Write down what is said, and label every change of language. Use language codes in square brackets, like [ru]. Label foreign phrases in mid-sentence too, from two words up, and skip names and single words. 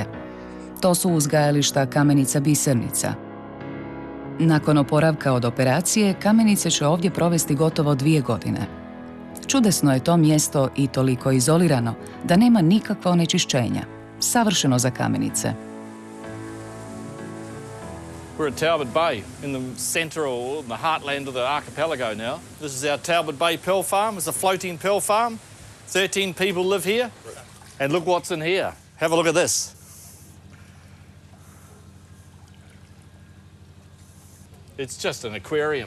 [hr] To su uzgajališta kamenica bisernica. Nakon oporavka od operacije, kamenice će ovdje provesti gotovo 2 godine. Čudesno je to mjesto i toliko izolirano da nema nikakva onečišćenja. Savršeno za kamenice. [en] We're at Talbot Bay, in the centre or the heartland of the archipelago now. This is our Talbot Bay pearl farm. It's a floating pearl farm. 13 people live here. And look what's in here. Have a look at this. It's just an aquarium.